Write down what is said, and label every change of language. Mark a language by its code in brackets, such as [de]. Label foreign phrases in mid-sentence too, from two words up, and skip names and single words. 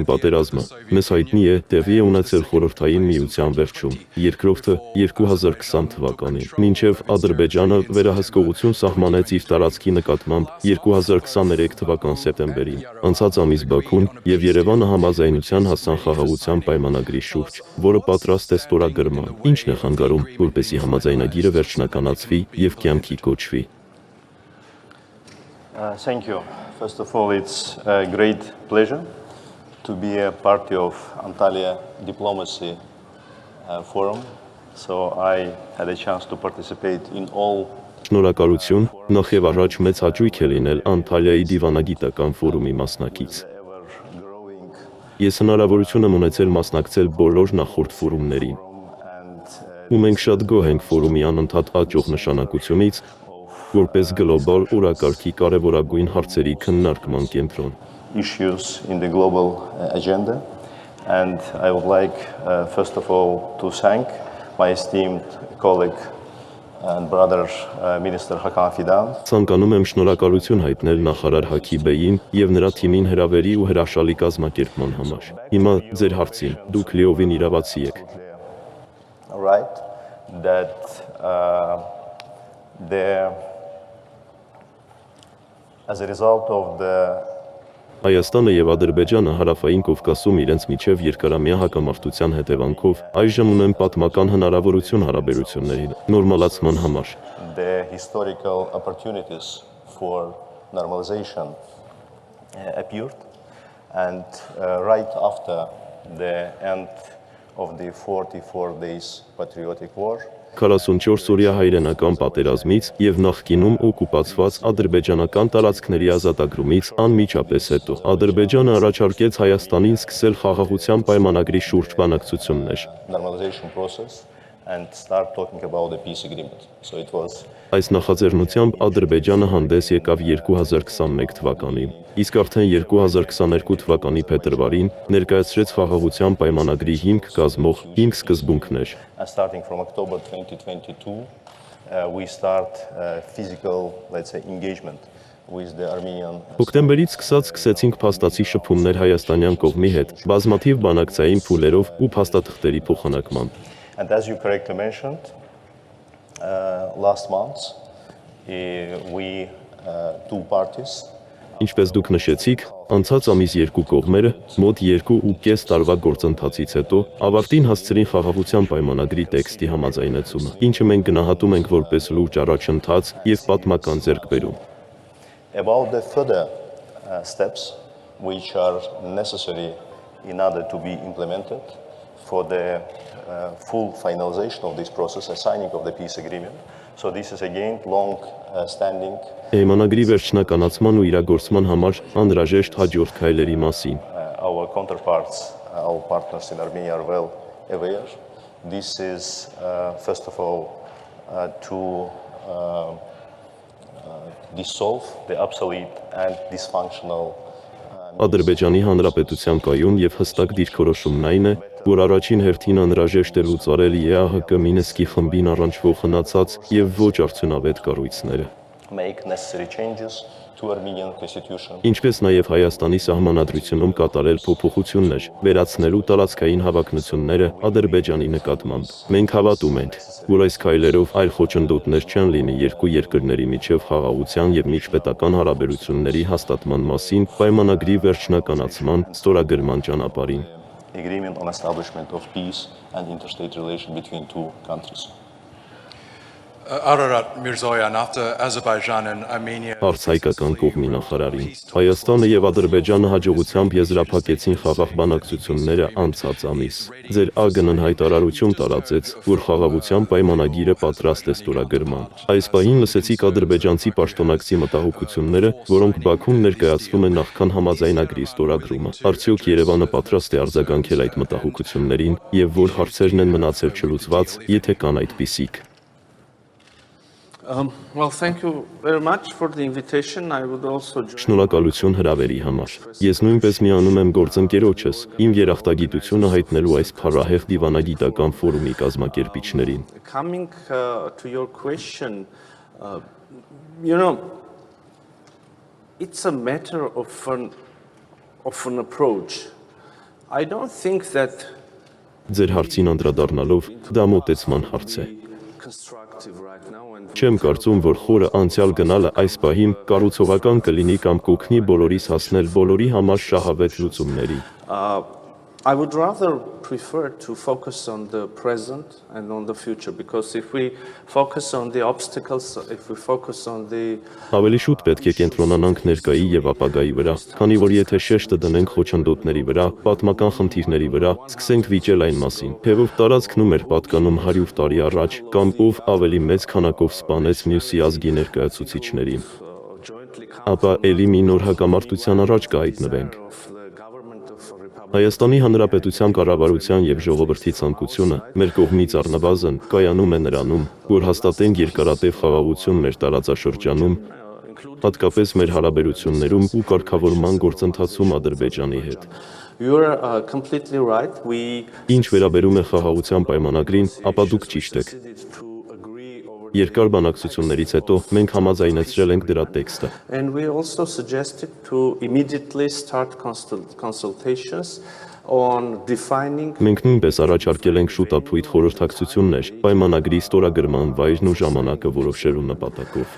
[hy] պատերազմը մեզ հայտնի է տեղի է ունեցել Խորհրդային Միության վերջում, երկրորդը 2020 թվականին, մինչև Ադրբեջանը վերահսկողություն սահմանեց իր տարածքի նկատմամբ 2023 թվական սեպտեմբերին։ Անցած ամիս Բաքուն և Երևանը համաձայնության հասան խաղաղության պայմանագրի շուրջ, որը պատրաստ է ստորագրման։ Ի՞նչն է խանգարում, որպեսզի համաձայնագիրը վերջնականացվի և կյանքի կոչվի։ [en] Thank you. First of all, it's a great pleasure to be a party of Antalya Diplomacy Forum. So I had a chance to participate in all. [hy] Շնորհակալություն, նախ եւ առաջ մեծ հաճույք է լինել Անտալիայի դիվանագիտական ֆորումի մասնակից։ Ես հնարավորություն եմ ունեցել մասնակցել բոլոր նախորդ ֆորումներին։ Ու մենք շատ գոհ ենք ֆորումի անընդհատ աճող նշանակությունից, որպես գլոբալ օրակարգի կարևորագույն հարցերի քննարկման կենտրոն։ [en] Issues in the global agenda, and I would like first of all to thank my esteemed colleague and brother Minister Hakan Fidan. [hy] Ցանկանում եմ շնորհակալություն հայտնել նախարար Հակի Բեյին եւ նրա թիմին հրավերի ու հրաշալի կազմակերպման համար։ Հիմա ձեր հարցին, դուք լիովին իրավացի եք։ [en] Right, that as a result of the [hy] Հայաստանը եւ Ադրբեջանը հարավային Կովկասում իրենց միջև երկարամյա հակամարտության հետևանքով այժմ ունեն պատմական հնարավորություն հարաբերությունների նորմալացման համար։ [en] The historical opportunities for normalization appeared, and right after the end of the 44 days patriotic war. [hy] 44 օրյա հայրենական պատերազմից եւ նախկինում օկուպացված ադրբեջանական տարածքների ազատագրումից անմիջապես հետո Ադրբեջանը առաջարկեց Հայաստանին սկսել խաղաղության պայմանագրի շուրջ բանակցություններ։ Այս նախաձեռնությամբ Ադրբեջանը հանդես եկավ 2021 թվականին, իսկ արդեն 2022 թվականի փետրվարին ներկայացրեց խաղաղության պայմանագրի հիմք կազմող 5 սկզբունքներ։ [en] Starting from October 2022, we start physical, let's say, engagement with the Armenian. [hy] Հոկտեմբերից սկսեցինք փաստացի շփումներ հայաստանյան կողմի հետ, բազմաթիվ բանակցային փուլերով ու փաստաթղթերի փոխանակմամբ։ [en] And as you correctly mentioned, last month we two parties. [hy] Ինչպես դուք նշեցիք, անցած ամիս երկու կողմերը մոտ 2.5 տարվա գործընթացից հետո ավարտին հասցրին խաղաղության պայմանագրի տեքստի համաձայնեցումը, ինչը մենք գնահատում ենք որպես լուրջ առաջընթաց եւ պատմական ձեռքբերում։ [en] About the further steps which are necessary in order to be implemented for the full finalization of this process, a signing of the peace agreement. So this is again long-standing. [hy] Պայմանագրի վերջնականացման ու իրագործման համար անհրաժեշտ հաջորդ քայլերի մասին։ [en] Our counterparts, our partners in Armenia are well aware. This is first of all to dissolve the obsolete and dysfunctional. [hy] Ադրբեջանի Հանրապետության կայուն եւ հստակ դիրքորոշումն այն է, որ առաջին հերթին անհրաժեշտ է լուծարել ԵԱՀԿ Մինսկի խմբին առնչվող խնացած եւ ոչ արդյունավետ կառույցները։ [en] Make necessary changes to Armenian constitution. [hy] Ինչպես նաեւ Հայաստանի սահմանադրությունում կատարել փոփոխություններ, վերացնելու տարածքային հավակնությունները Ադրբեջանի նկատմամբ։ Մենք հավատում ենք, որ այս քայլերով այլ խոչընդոտներ չեն լինի երկու երկրների միջև խաղաղության եւ միջպետական հարաբերությունների հաստատման մասին պայմանագրի վերջնականացման ստորագրման ճանապարհին։ [en] Agreement on establishment of peace and interstate relation between two countries. Ararat Mirzoyan, after Azerbaijan and Armenia. [hy] Արցայկական կողմի նախարարին։ Հայաստանը եւ Ադրբեջանը հաջողությամբ եզրափակեցին խաղաղ բանակցությունները անցած ամիս։ Ձեր ԱԳՆ-ն հայտարարություն տարածեց, որ խաղաղության պայմանագիրը պատրաստ է ստորագրման։ Այս պահին լսեցիք ադրբեջանցի պաշտոնակցի մտահոգությունները, որոնք Բաքուն ներկայացնում է նախքան համաձայնագրի ստորագրումը։ Արդյոք Երևանը պատրաստ է արձագանքել այդ մտահոգություններին եւ որ հարցերն են մնացել չլուծված, եթե կան այդպիսիք։ [en] Well, thank you very much for the invitation. I would also join. [hy] Շնորհակալություն հրավերի համար։ Ես նույնպես միանում եմ գործընկերոջս իմ երախտագիտությունը հայտնելու այս փառահեղ դիվանագիտական ֆորումի կազմակերպիչներին։ [en] Coming to your question, you know, it's a matter of an approach. I don't think that [hy] Ձեր հարցին անդրադառնալով, դա մոտեցման հարց է։ [en] constructive right now and [hy] Չեմ կարծում, որ խորը անցյալ գնալը այս պահին կառուցողական կլինի կամ կօգնի բոլորիս հասնել բոլորի համար շահավետ լուծումների։ [en] I would rather prefer to focus on the present and on the future, because if we focus on the obstacles, if we focus on the [hy] Ավելի շուտ պետք է կենտրոնանանք ներկայի եւ ապագայի վրա, քանի որ եթե շեշտը դնենք խոչընդոտների վրա, պատմական խնդիրների վրա, սկսենք վիճել այն մասին, թե ով տարածքն ում էր պատկանում 100 տարի առաջ, կամ ով ավելի մեծ քանակով սպանեց մյուսի ազգի ներկայացուցիչներին, [en] jointly [hy] ապա ելի մի նոր հակամարտության առաջ կհայտնվենք։ [en] of the government of a republic. [hy] Հայաստանի Հանրապետության կառավարության եւ ժողովրդի ցանկությունը մեր կողմից առնվազն կայանում է նրանում, որ հաստատենք երկարատև խաղաղություն մեր տարածաշրջանում, հատկապես մեր հարաբերություններում ու կարգավորման գործընթացում Ադրբեջանի հետ։ [en] You're completely right. We [hy] Ինչ վերաբերում է խաղաղության պայմանագրին, ապա դուք ճիշտ եք։ [en] succeeded to agree over [hy] Երկար բանակցություններից հետո մենք համաձայնեցրել ենք դրա տեքստը։ [en] and we also suggested to immediately start consultations on defining [hy] Մենք նույնպես առաջարկել ենք շուտապույտ խորհրդակցություններ պայմանագրի ստորագրման վայրն ու ժամանակը որոշելու նպատակով։